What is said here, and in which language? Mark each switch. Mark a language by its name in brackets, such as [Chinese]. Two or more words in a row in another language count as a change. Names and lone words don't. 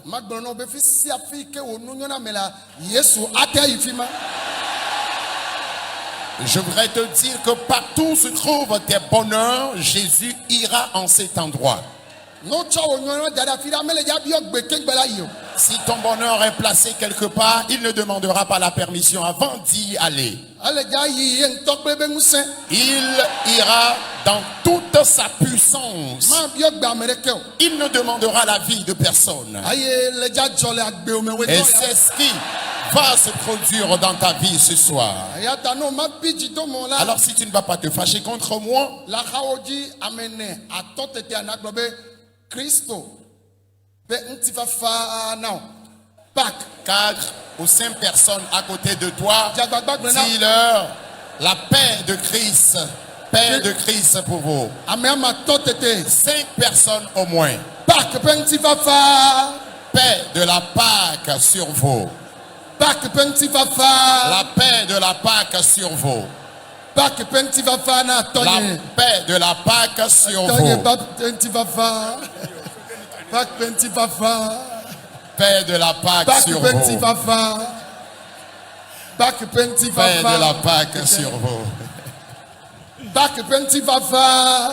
[Ewe] magblɔ nɔ be fi sia fi ke wò nu nyɔna me la Yesu ate yi fi ma [French] Je voudrais te dire que partout où se trouvent tes bonheurs, Jésus ira en cet endroit. [Ewe] ne wotsɔ wò nyɔnua da ɖe afi ɖa mele dza biɔ gbe keŋgbe la yi o [French] Si ton bonheur est placé quelque part, il ne demandera pas la permission avant d'y aller. [Ewe] ele dza yi ye ŋutɔ kple be ŋusẽ [French] Il ira dans toute sa puissance. [Ewe] ma biɔ gbe ame ɖeke o [French] Il ne demandera l'avis de personne. [Ewe] eye le dza dzɔ le agbewo me [French] Et [Ewe] wòtɔ [French] c'est ce qui va se produire dans ta vie ce soir. [Ewe] ya ta no ma bi dzidomɔ la [French] Alors si tu ne vas pas te fâcher contre moi, [Ewe] le axawo dzi ame ne atɔ tete anagblɔ be Kristo be ŋutifafa na o Pâques [French] 4 ou 5 personnes à côté de toi, [Ewe] dzagbagba gblẽ na [French] dis-leur la paix de Christ. Paix de Christ pour vous. [Ewe] amea ma tɔ tete [French] 5 personnes au moins. [Ewe] Pâques ƒe ŋutifafa [French] Paix de la Pâque sur vous. [Ewe] Pâques ƒe ŋutifafa [French] La paix de la Pâque sur vous. [Ewe] Pâques ƒe ŋutifafa na [French] La [Ewe] tɔnye [French] paix de la Pâque sur [Ewe] tɔnye [French] vous. [Ewe] Pâques ƒe ŋutifafa Pâques Penti Papa. [French] Paix de la Pâque [Ewe] Pâques [French] sur [Ewe] Penti [French] vous. [Ewe] Papa. Pâques Penti [French] Paix de la [Ewe] Papa. [French] Pâque sur vous. [Ewe] Pâques Penti Papa.